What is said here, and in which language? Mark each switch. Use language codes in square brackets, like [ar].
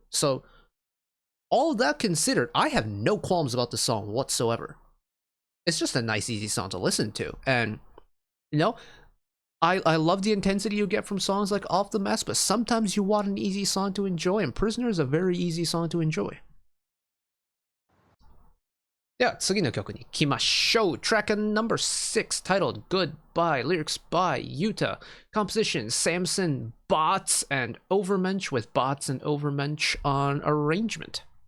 [en] So, all that considered, I have no qualms about the song whatsoever. It's just a nice, easy song to listen to. And, I love the intensity you get from songs like Off the Mask, but sometimes you want an easy song to enjoy, and Prisoner is a very easy song to enjoy. [ja] では次の曲に行きましょう。 [en] Track number 6, titled Goodbye, lyrics by Yuta, composition Samson, Bots, and Overmensch, with Bots and Overmensch on arrangement.